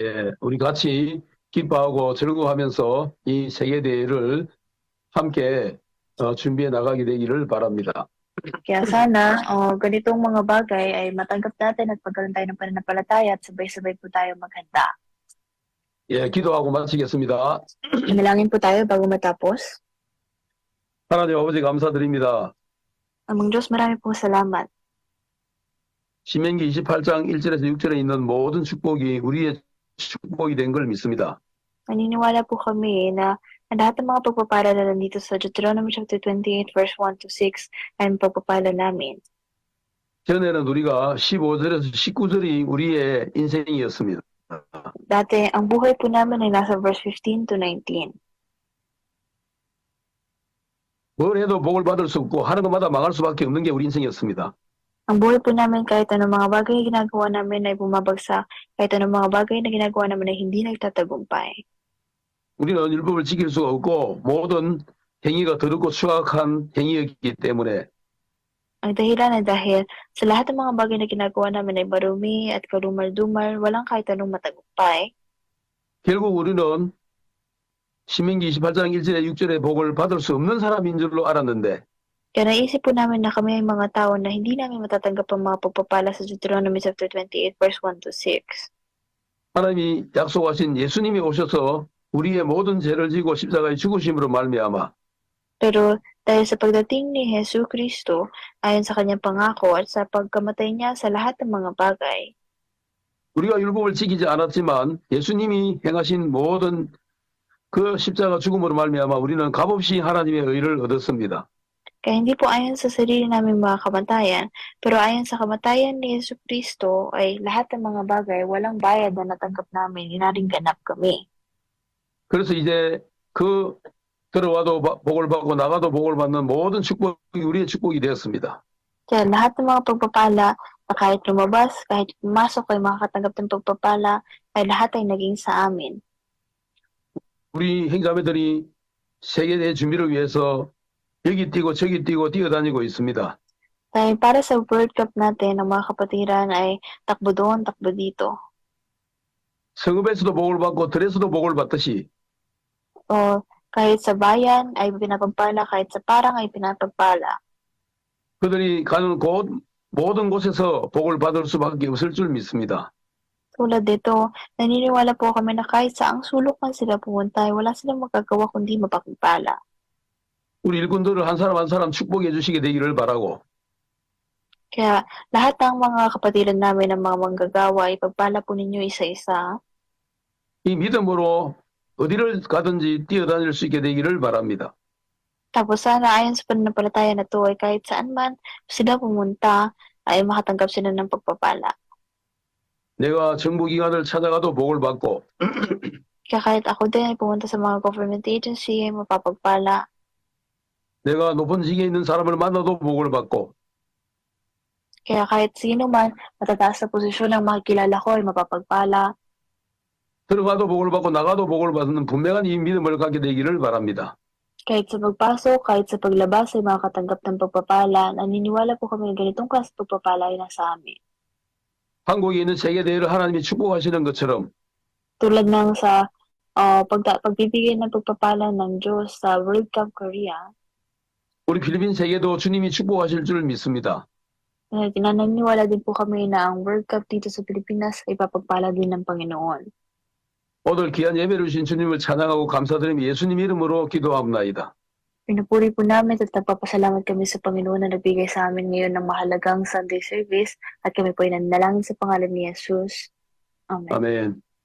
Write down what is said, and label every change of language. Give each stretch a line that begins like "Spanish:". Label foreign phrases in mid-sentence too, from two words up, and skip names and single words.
Korean: 예, 우리 같이 기뻐하고 즐거워하면서 이 세계대회를 함께 준비해 나가게 되기를 바랍니다.
Filipino: Kaya sana, ganitong mga bagay ay matanggap natin at pagkaroon tayo ng pananampalataya at sabay-sabay po tayo maghanda.
Korean: 예, 기도하고 마치겠습니다.
Filipino: Manalangin po tayo bago matapos.
Korean: 하나님 아버지 감사드립니다.
Filipino: Amang Diyos, marami pong salamat.
Korean: 신명기 28장 1절에서 6절에 있는 모든 축복이 우리의 축복이 된 걸 믿습니다.
Filipino: Naniniwala po kami na ang lahat ng mga pagpapala na nandito sa Deuteronomy
English: chapter 28 verse 1 to 6
Filipino: ay pagpapala namin.
Korean: 전에는 우리가 15절에서 19절이 우리의 인생이었습니다.
Filipino: Dati, ang buhay po namin ay nasa
English: verse 15 to 19.
Korean: 뭘 해도 복을 받을 수 없고 하는 것마다 망할 수밖에 없는 게 우리 인생이었습니다.
Filipino: Ang buhay po namin kahit anong mga bagay na ginagawa namin ay bumabagsak, kahit anong mga bagay na ginagawa namin ay hindi nagtatagumpay.
Korean: 우리는 율법을 지킬 수가 없고 모든 행위가 더럽고 추악한 행위였기 때문에
Filipino: Ang dahilan ay dahil sa lahat ng mga bagay na ginagawa namin ay marumi at kalumal-dumal, walang kahit anong matagumpay.
Korean: 결국 우리는 신명기 28장 1절에 6절의 복을 받을 수 없는 사람인 줄로 알았는데
Filipino: Kaya naisip po namin na kami ay mga tao na hindi namin matatanggap ang mga pagpapala sa Deuteronomy
English: chapter 28 verse 1 to 6.
Korean: 하나님이 약속하신 예수님이 오셔서 우리의 모든 죄를 지고 십자가에 죽으심으로 말미암아
Filipino: Pero dahil sa pagdating ni Jesu Kristo, ayon sa kanyang pangako at sa pagkamatay niya sa lahat ng mga bagay,
Korean: 우리가 율법을 지키지 않았지만 예수님이 행하신 모든 그 십자가 죽음으로 말미암아 우리는 값없이 하나님의 의를 얻었습니다.
Filipino: kaya hindi po ayon sa sarili naming mga kamatayan, pero ayon sa kamatayan ni Jesu Kristo ay lahat ng mga bagay walang bayad na natanggap namin, inaring ganap kami.
Korean: 그래서 이제 그 들어와도 복을 받고 나가도 복을 받는 모든 축복이 우리의 축복이 되었습니다.
Filipino: Kaya lahat ng mga pagpapala Na kahit lumabas, kahit pumasok ay makakatanggap ng pagpapala, ay lahat ay naging sa amin.
Korean: 우리 행자매들이 세계대회 준비를 위해서 여기 뛰고 저기 뛰고 뛰어다니고 있습니다.
Filipino: Dahil para sa World Cup natin, ang mga kapatiran ay takbo doon, takbo dito.
Korean: 성읍에서도 복을 받고 들에서도 복을 받듯이
Filipino: O kahit sa bayan ay pinapagpala, kahit sa parang ay pinapagpala.
Korean: 그들이 가는 곳 모든 곳에서 복을 받을 수밖에 없을 줄 믿습니다.
Filipino: Tulad dito, naniniwala po kami na kahit saang sulok man sila pumunta, ay wala silang magagawa kundi mapagpala.
Korean: 우리 일꾼들을 한 사람 축복해 주시게 되기를 바라고
Filipino: Kaya lahat ng mga kapatiran namin ng mga manggagawa, ipagpala po ninyo isa-isa.
Korean: 이 믿음으로 어디를 가든지 뛰어다닐 수 있게 되기를 바랍니다.
Filipino: Tapos sana ayon sa pananampalataya na to ay kahit saan man sila pumunta ay makatanggap sila ng pagpapala.
Korean: 내가 정부기관을 찾아가도 복을 받고
Filipino: Kaya kahit ako din ay pumunta sa mga
English: government agency
Filipino: ay mapapagpala.
Korean: 내가 높은 직에 있는 사람을 만나도 복을 받고
Filipino: Kaya kahit sino man matataas na posisyon ang makikilala ko ay mapapagpala.
Korean: 들어가도 복을 받고 나가도 복을 받는 분명한 이 믿음을 갖게 되기를 바랍니다.
Filipino: Kahit sa pagpasok, kahit sa paglabas ay makakatanggap ng pagpapala. Naniniwala po kami na ganitong klase pagpapala ay nasa amin.
Korean: 한국에 있는 세계대회를 하나님이 축복하시는 것처럼
Filipino: Tulad ng sa pagbibigay ng pagpapala ng Diyos sa World Cup Korea,
Korean: 우리 필리핀 세계도 주님이 축복하실 줄 믿습니다.
Filipino: naniniwala din po kami na ang World Cup dito sa Pilipinas ay papagpala din ng Panginoon.
Korean: 오늘 귀한 예배를 주신 주님을 찬양하고 감사드리며 예수님 이름으로 기도합나이다.
Filipino: Pinupuri po namin at nagpapasalamat kami sa Panginoon na nagbigay sa amin ngayon ng mahalagang
English: Sunday service
Filipino: at kami po ay nanalangin sa pangalan ni Jesus. Amen.
Korean: 아멘.